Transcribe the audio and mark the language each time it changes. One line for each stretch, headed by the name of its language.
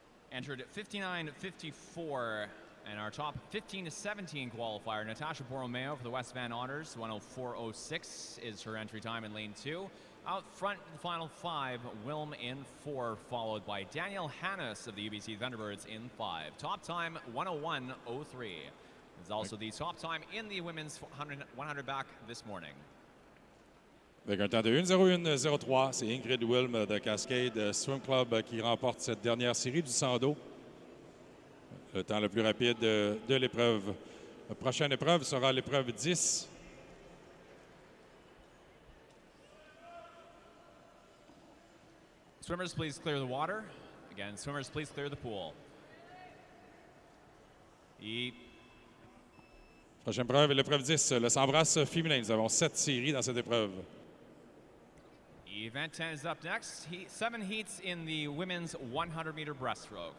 English: Entered at 59.54, and our top 15 to 17 qualifier, Natasha Borromeo for the West Van Honors, 104.06 is her entry time in lane 2. Out front, the final 5, Wilm in 4, followed by Danielle Hannes of the UBC Thunderbirds in 5. Top time, 101.03. It's also the top time in the women's 100 back this morning.
French: Avec un temps de 1:01.03, c'est Ingrid Wilm de Cascade Swim Club qui remporte cette dernière série du 100 dos. Le temps le plus rapide de l'épreuve. La prochaine épreuve sera l'épreuve 10.
English: Swimmers, please clear the water. Again, swimmers, please clear the pool.
French: Prochaine épreuve est l'épreuve 10, le s'embrasse féminin. Nous avons 7 séries dans cette épreuve.
English: Event 10 is up next. 7 heats in the women's 100-meter breaststroke.